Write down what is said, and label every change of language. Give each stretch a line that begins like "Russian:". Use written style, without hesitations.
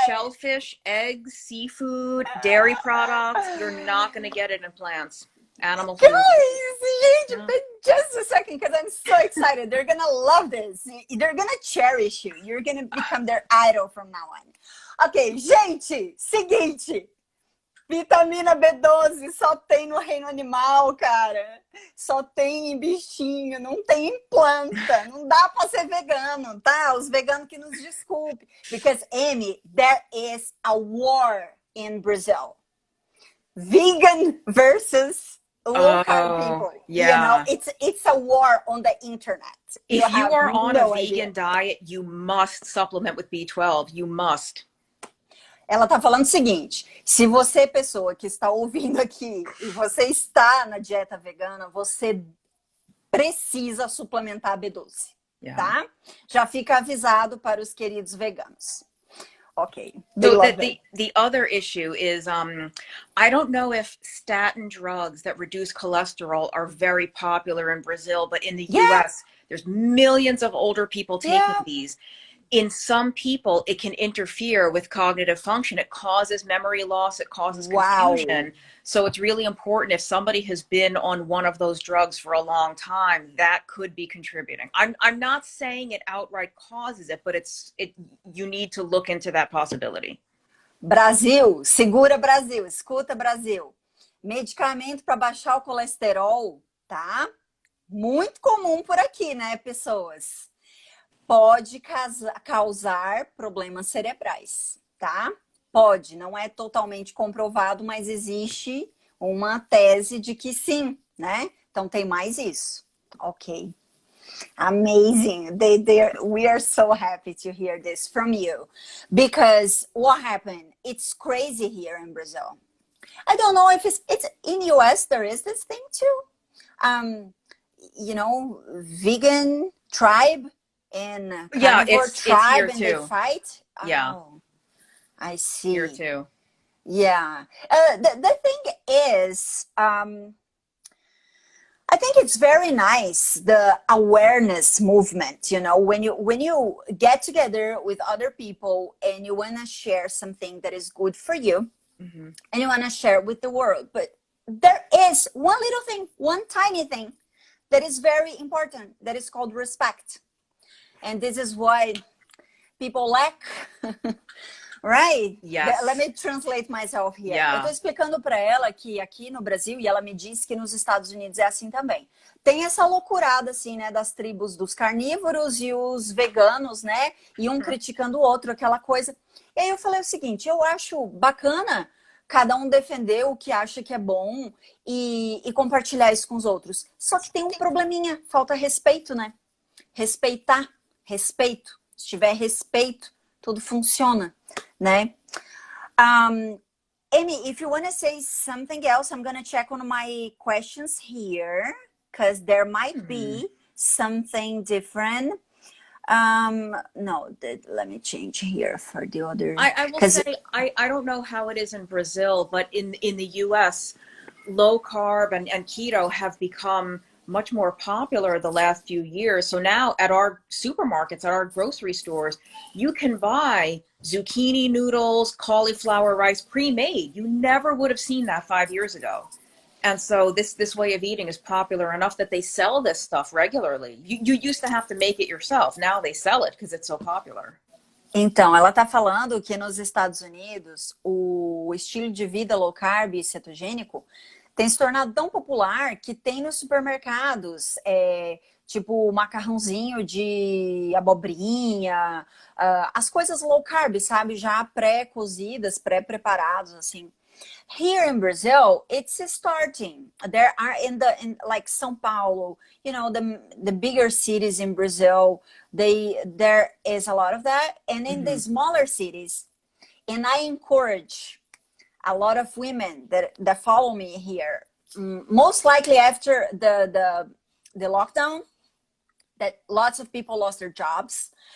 English: shellfish, eggs, seafood, dairy products. You're not going to get it in plants. Animal food. Guys, gente, just a second, because I'm so excited. They're gonna love this. They're gonna cherish you. You're gonna become their idol from now on.
Portuguese: Ok, gente, seguinte. Vitamina B12 só tem no reino animal, cara. Só tem em bichinho, não tem em planta. Não dá pra ser vegano, tá? Os veganos que nos desculpem.
English: Because, Amy, there is a war in Brazil. Vegan versus low carb people. Yeah. You know, it's a war on the internet. If you are on a vegan diet, you must supplement with B12. You must. Ela tá falando o seguinte: se você, pessoa que está ouvindo aqui, e você está na dieta vegana, você precisa suplementar B12, tá? Já fica avisado para os queridos veganos. Okay. So the other issue is, I don't know if statin drugs that reduce cholesterol are very popular in Brazil, but in the US, there's millions of older people taking these. In some people, it can interfere with cognitive function. It causes memory loss. It causes confusion. So it's really important, if somebody has been on one of those drugs for a long time, that could be contributing. I'm not saying it outright causes it, but you need to look into that possibility.
Portuguese: Brasil, segura Brasil, escuta Brasil. Medicamento para baixar o colesterol, tá? Muito comum por aqui, né, pessoas? Pode causar problemas cerebrais, tá? Pode, não é totalmente comprovado, mas existe uma tese de que sim, né? Então tem mais isso. Ok. Amazing.
English: We are so happy to hear this from you. Because what happened? It's crazy here in Brazil. I don't know if it's in US, there is this thing too. You know, vegan tribe and carnivore tribe, and they fight. Yeah. Oh, I see. Here too. Yeah. The thing is, I think it's very nice, the awareness movement, you know, when you get together with other people and you want to share something that is good for you, and you want to share with the world. But there is one little thing, one tiny thing that is very important, that is called respect. And this is why people lack, right? Yes. Let me translate myself here. Yeah.
Portuguese: Eu tô explicando para ela que aqui no Brasil, e ela me disse que nos Estados Unidos é assim também. Tem essa loucurada, assim, né, das tribos dos carnívoros e os veganos, né? E um criticando o outro, aquela coisa. E aí eu falei o seguinte, eu acho bacana cada um defender o que acha que é bom e compartilhar isso com os outros. Só que tem um probleminha, falta respeito, né? Respeitar. Respeito. Se tiver respeito, tudo funciona, né?
English: Amy, if you want to say something else, I'm going to check on my questions here, because there might be something different. No, let me change here for the other. I will say, I don't know how it is in Brazil, but in the US, low carb and keto have become much more popular the last few years. So now at our supermarkets, at our grocery stores, you can buy zucchini noodles, cauliflower rice pre-made. You never would have seen that 5 years ago. And so this way of eating is popular enough that they sell this stuff regularly. You used to have to make it yourself. Now they sell it because it's so popular.
Portuguese: Então, ela está falando que nos Estados Unidos, o estilo de vida low carb e cetogênico tem se tornado tão popular que tem nos supermercados, tipo macarrãozinho de abobrinha, as coisas low carb, sabe? Já pré-cozidas, pré-preparados, assim.
English: Here in Brazil, it's starting. There are in like São Paulo, you know, the bigger cities in Brazil, there is a lot of that. And in the smaller cities, and I encourage a lot of women that follow me here, most likely after the lockdown, that lots of people lost their jobs.